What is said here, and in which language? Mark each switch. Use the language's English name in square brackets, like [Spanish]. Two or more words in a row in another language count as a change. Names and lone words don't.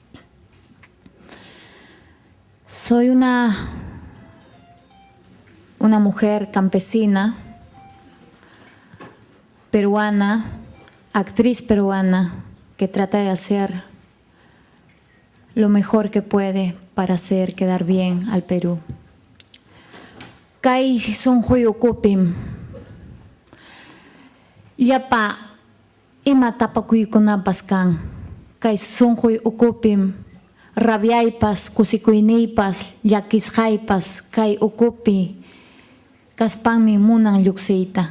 [Spanish] Soy una mujer campesina, peruana, actriz peruana, que trata de hacer lo mejor que puede para hacer quedar bien al Perú. [Quechua] Kay sonjoy ukupim, yapa ima tapakuykunapas kan. Kay sonjoy ukupim, rabiaypas, kusikuynipas, llakisqaypas, kay ukupi kaspanmi munan lluqsiyta.